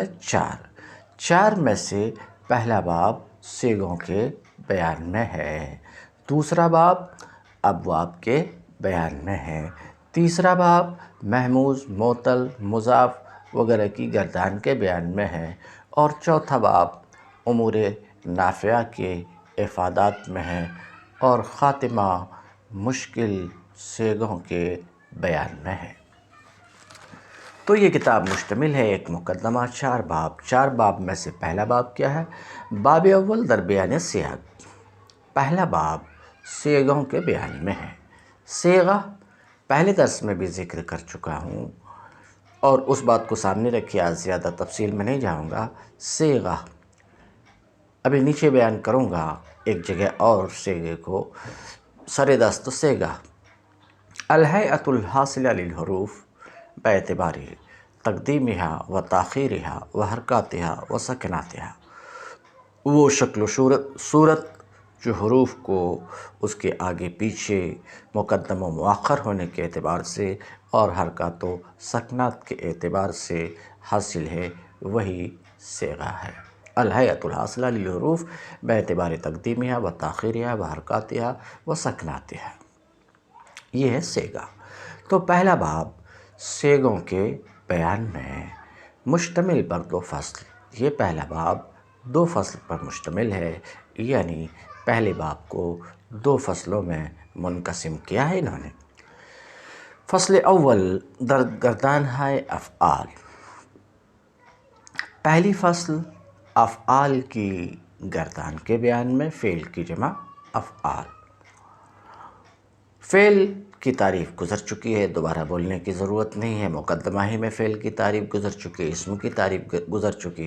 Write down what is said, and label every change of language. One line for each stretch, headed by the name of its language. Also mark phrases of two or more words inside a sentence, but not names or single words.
Urdu: 4 میں سے پہلا باب صیغوں کے بیان میں ہے، دوسرا باب ابواب کے بیان میں ہے، تیسرا باب محموز، معطل، مضاف وغیرہ کی گردان کے بیان میں ہے، اور چوتھا باب امور نافعہ کے افادات میں ہے، اور خاتمہ مشکل صیغوں کے بیان میں ہے۔ تو یہ کتاب مشتمل ہے ایک مقدمہ، 4 باب۔ 4 باب میں سے پہلا باب کیا ہے؟
Persian: باب اول در بیان سیاق۔
Urdu: پہلا باب صیغوں کے بیان میں ہے۔ صیغہ پہلے درس میں بھی ذکر کر چکا ہوں، اور اس بات کو سامنے رکھے، آج زیادہ تفصیل میں نہیں جاؤں گا۔ صیغہ ابھی نیچے بیان کروں گا ایک جگہ اور صیغے کو۔ سر دست
Arabic: صیغہ الہیئۃ الحاصلہ للحروف باعتبار تقدیمها و تاخیرها و حرکاتها و سکناتها۔
Urdu: وہ شکل و صورت جو حروف کو اس کے آگے پیچھے، مقدم و مؤخر ہونے کے اعتبار سے اور حرکات و سکنات کے اعتبار سے حاصل ہے، وہی صیغہ ہے۔
Arabic: الہیئۃ الحاصلہ للحروف باعتبار تقدیمها و تاخیرها و حرکاتها و سکناتها،
Urdu: یہ ہے صیغہ۔ تو پہلا باب صیغوں کے بیان میں
Persian: مشتمل بر 2 فصل۔
Urdu: یہ پہلا باب 2 فصل پر مشتمل ہے، یعنی پہلے باب کو 2 فصلوں میں منقسم کیا ہے انہوں نے۔
Persian: فصل اول در گردانهای افعال۔
Urdu: پہلی فصل افعال کی گردان کے بیان میں، فعل کی جمع افعال۔ فعل کی تعریف گزر چکی ہے، دوبارہ بولنے کی ضرورت نہیں ہے، مقدمہ ہی میں فعل کی تعریف گزر چکی، اسم کی تعریف گزر چکی۔